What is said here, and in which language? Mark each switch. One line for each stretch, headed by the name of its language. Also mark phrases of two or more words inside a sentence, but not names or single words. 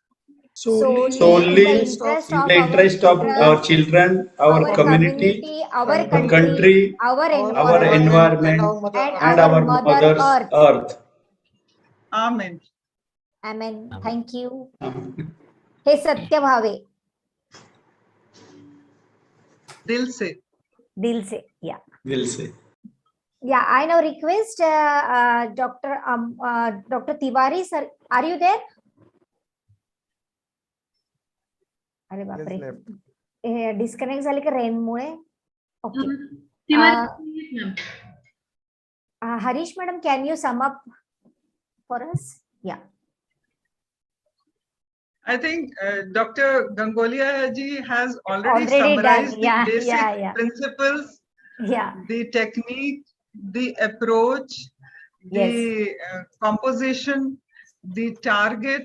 English: Solely in the interest of our children, our community, our country, our environment, and our Mother Earth. Amen. Amen. Thank you. Hey Satya Bhave.
Hindi: दिल से. दिल से. Yeah. दिल से.
English: Yeah, I now request Dr. Tiwari sir, are you there?
Marathi: अरे बापरे
English: डिस्कनेक्ट
Marathi: झाले का
English: रेन मुळे okay Harish madam can you sum up for us या I think Dr. Gangolia ji has already summarized the basic principles, the technique, the approach, the composition, the target,